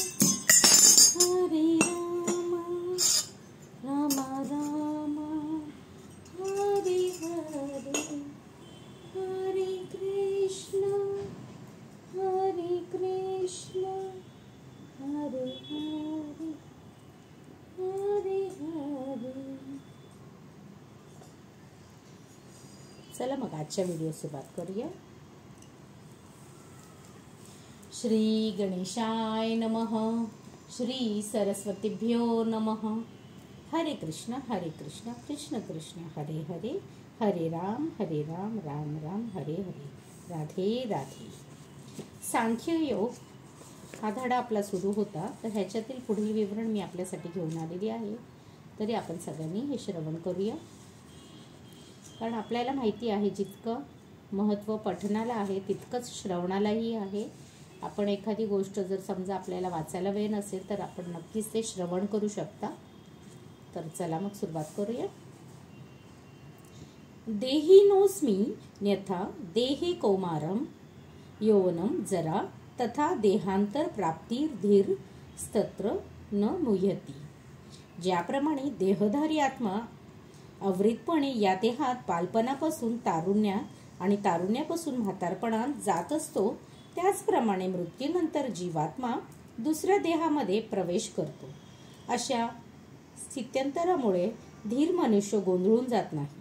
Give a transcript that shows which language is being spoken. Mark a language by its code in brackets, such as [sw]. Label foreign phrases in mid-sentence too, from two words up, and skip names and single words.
[sa] राम राम हरे हरे, हरे कृष्ण हरे हरे हरे। [mr] चला मग आजच्या व्हिडिओ सुरुवात करूया। [sa] श्री गणेशाय नमः, श्री सरस्वतीभ्यो नमः। हरे कृष्ण कृष्ण कृष्ण हरे हरे, हरे राम राम राम हरे हरे, राधे राधे। [mr] सांख्य योग हा धडा आपला सुरू होता, तर ह्याच्यातील पुढील विवरण मी आपल्यासाठी घेऊन आलेली आहे। तरी आपण सगळ्यांनी हे श्रवण करूया, कारण आपल्याला माहिती आहे जितकं महत्त्व पठणाला आहे तितकंच श्रवणालाही आहे। आपण एखादी गोष्ट जर समजा आपल्याला वाचायला वेळ नसेल तर आपण नक्कीच ते श्रवण करू शकता। तर चला मग सुरुवात करूया। [sa] देहिनोस्मि न्यथा देहे कौमारम यौवनम जरा तथा देहांतर प्राप्तिर्धीर स्तत्र न मुह्यति। [mr] ज्याप्रमाणे देहधारी आत्मा अवृतपणे या देहात बालपणापासून तारुण्यात आणि तारुण्यापासून म्हातारपणात जात असतो, त्याचप्रमाणे मृत्यूनंतर जीवात्मा दुसऱ्या देहामध्ये प्रवेश करतो। अशा स्थित्यंतरामुळे धीर मनुष्य गोंधळून जात नाही।